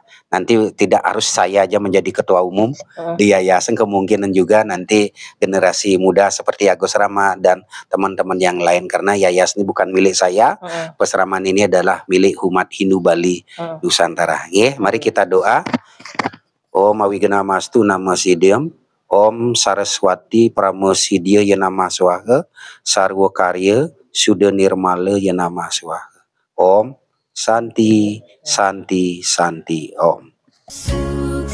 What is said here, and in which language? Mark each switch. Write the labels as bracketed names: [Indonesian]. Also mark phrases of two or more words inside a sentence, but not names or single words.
[Indonesian] Nanti tidak harus saya aja menjadi ketua umum di yayasan, kemungkinan juga nanti generasi muda seperti Agus Rama dan teman-teman yang lain, karena yayasan ini bukan milik saya. Peseraman ini adalah milik umat Hindu Bali Nusantara. Mari kita doa. [Sanskrit] Om Awigena Mastu Nama Sidyam, Om Saraswati Pramosidya Yanama Swaha, Sarwa Karya Suda Nirmala Yanama Swaha. Om Santi, Santi, Santi, Om.